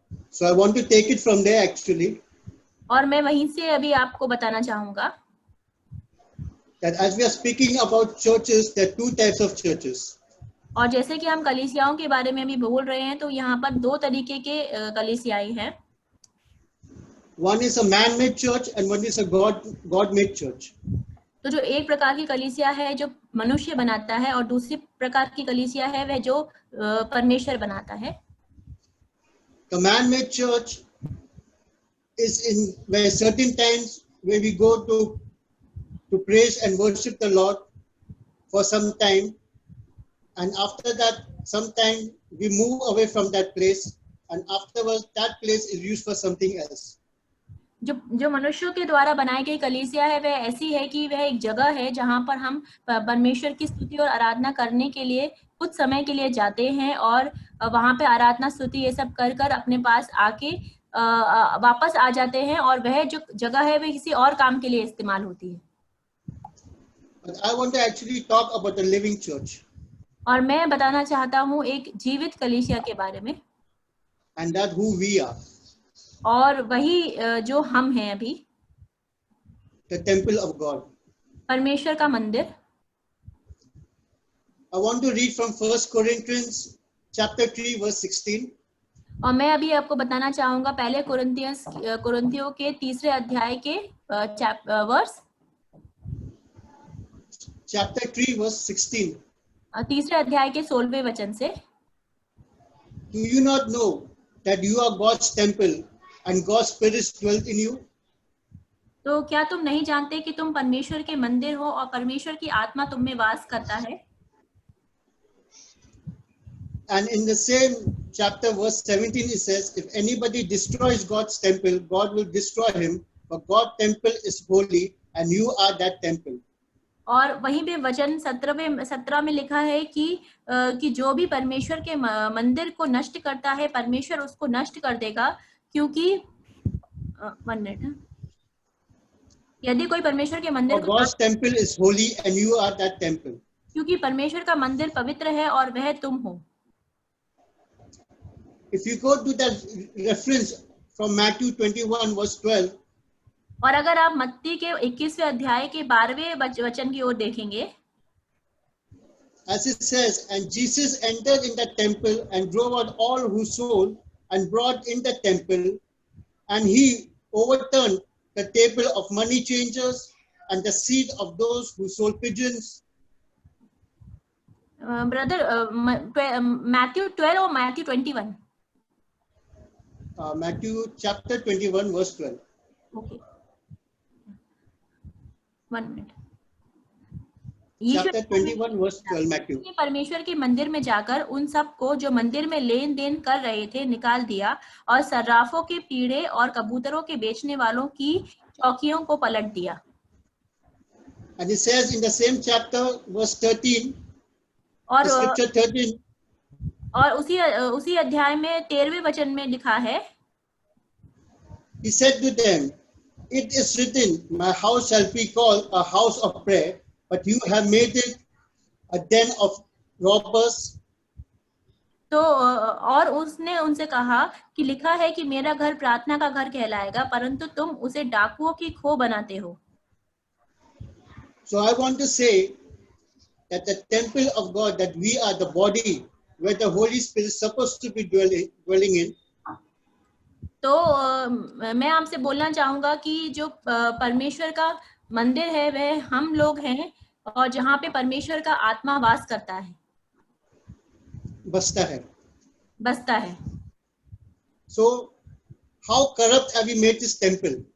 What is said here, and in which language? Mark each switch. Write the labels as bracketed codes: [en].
[en] So I want to take it from there actually. [hi] और मैं वहीं से अभी आपको बताना चाहूंगा. [en] That as we are speaking about churches, there are two types of churches. [hi] और जैसे कि हम कलीसियाओं के बारे में अभी बोल रहे हैं तो यहाँ पर दो तरीके के कलीसियाएं हैं. [en] One is a man-made church and one is a God-made church. [hi] तो जो एक प्रकार की कलीसिया है जो मनुष्य बनाता है और दूसरी प्रकार की कलीसिया है वह जो परमेश्वर बनाता है. [en] The man-made church is in where certain times where we go to praise and worship the Lord for some time, and after that sometime we move away from that place, and afterwards that place is used for something else. [hi] जो मनुष्यों के द्वारा बनाई गई कलीसिया है वह ऐसी है कि वह एक जगह है जहां पर हम परमेश्वर की स्तुति और आराधना करने के लिए कुछ समय के लिए जाते हैं और वहां पे आराधना स्तुति ये सब कर अपने पास आके वापस आ जाते हैं और वह जो जगह है वह किसी और काम के लिए इस्तेमाल होती है. [en] But I want to actually talk about the living church. [hi] और मैं बताना चाहता हूँ एक जीवित कलीसिया के बारे में. [en] And that who we are. [hi] और वही जो हम हैं अभी. [en] The temple of God. [hi] परमेश्वर का मंदिर. [en] I want to read from 1 Corinthians chapter 3 verse 16. [hi] और मैं अभी आपको बताना चाहूंगा पहले कुरिन्थियों के 3 अध्याय के वर्स. [en] Chapter 3 verse 16. [hi] 3 अध्याय के 16वें वचन से. [en] Do you not know that you are God's temple and God's Spirit dwells in you? [hi] तो क्या तुम नहीं जानते कि तुम परमेश्वर के मंदिर हो और परमेश्वर की आत्मा तुम में वास करता है? [en] And in the same chapter, verse 17, it says, if anybody destroys God's temple, God will destroy him. For God's temple is holy, and you are that temple. [hi] और वहीं पे वचन 17 में लिखा है कि जो भी परमेश्वर के मंदिर को नष्ट करता है, परमेश्वर उसको नष्ट कर देगा, क्योंकि 1 मिनट, यदि कोई परमेश्वर के मंदिर को [en] God's temple is holy, and you are that temple. [hi] क्योंकि परमेश्वर का मंदिर पवित्र है और वह तुम हो. [en] If you go to that reference from Matthew 21 verse 12, [hi] और अगर आप मत्ती के 21वें अध्याय के 12वें वचन की ओर देखेंगे, [en] as it says, and Jesus entered in the temple and drove out all who sold and brought in the temple, and he overturned the table of money changers and the seat of those who sold pigeons. Brother, Matthew 12 or Matthew 21? Matthew chapter 21 verse 12. Okay. 1 minute. Chapter 21 verse 12 Matthew. [hi] परमेश्वर के मंदिर में जाकर उन सब को जो मंदिर में लेन देन कर रहे थे निकाल दिया और सर्राफों के पीढ़े और कबूतरों के बेचने वालों की चौकियों को पलट दिया. [en] And it says in the same chapter verse 13, [hi] और [en] scripture 13, [hi] और उसी अध्याय में 13वें वचन में लिखा है, [en] he said to them, it is written, my house shall be called a house of prayer, but you have made it a den of robbers. [hi] तो और उसने उनसे कहा कि लिखा है कि मेरा घर प्रार्थना का घर कहलाएगा, परंतु तुम उसे डाकुओं की खो बनाते हो. [en] So I want to say that the temple of God, that we are the body where the Holy Spirit is supposed to be dwelling in. [hi] तो मैं आपसे बोलना चाहूंगा कि जो परमेश्वर का मंदिर है वह हम लोग हैं और जहाँ पे परमेश्वर का आत्मा वास करता है, बसता है. [en] So how corrupt have we made this temple?